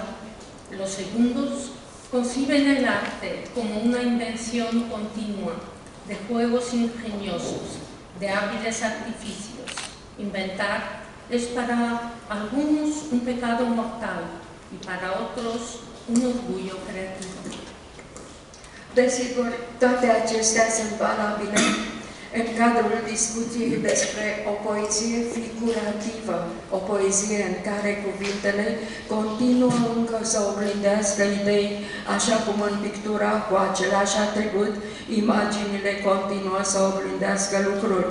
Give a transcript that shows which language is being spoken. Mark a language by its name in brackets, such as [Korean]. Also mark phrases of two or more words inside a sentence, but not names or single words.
[Spanish] Los segundos conciben el arte como una invención continua de juegos ingeniosos, de hábiles artificios. Inventar es para algunos un pecado mortal y para otros un orgullo creativo. [Romanian] Desigur, toate acestea sunt valabile în cadrul discuției despre o poezie figurativă, o poezie în care cuvintele continuă încă să oglindească idei, așa cum în pictura cu același atribut, imaginile continuă să oglindească lucruri.